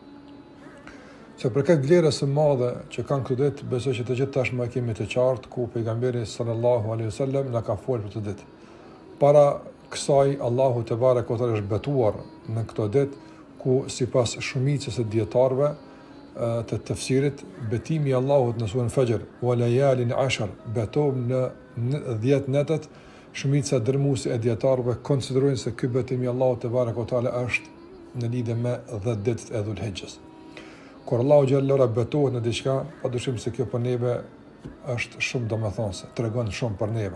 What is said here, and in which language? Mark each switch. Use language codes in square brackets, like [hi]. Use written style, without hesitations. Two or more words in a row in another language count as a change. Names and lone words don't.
[sq] Se për këtë vlerës së madhe që kanë këtë ditë, besoj që të gjithë tashmë e kemi të qartë ku pejgamberi [ar] صلى الله عليه وسلم [sq] na ka folur për këtë ditë. Para kësaj Allahu [ar] تبارك وتعالى [sq] është betuar në këtë ditë ku sipas shumicës së dietarëve të tafsirit, betimi i Allahut në surën Fajr, [ar] وليال عشر, [sq] betom në 10 netet, shumica dërmuese e dietarëve konsiderojnë se ky betim i Allahut [ar] تبارك وتعالى [sq] është në lidhje me 10 ditët e Dhul Hijjës. Kur Allahu [ar] جل وعلا [sq] betohet në diçka, padyshim se kjo për neve është shumë domethënëse, tregon shumë për neve.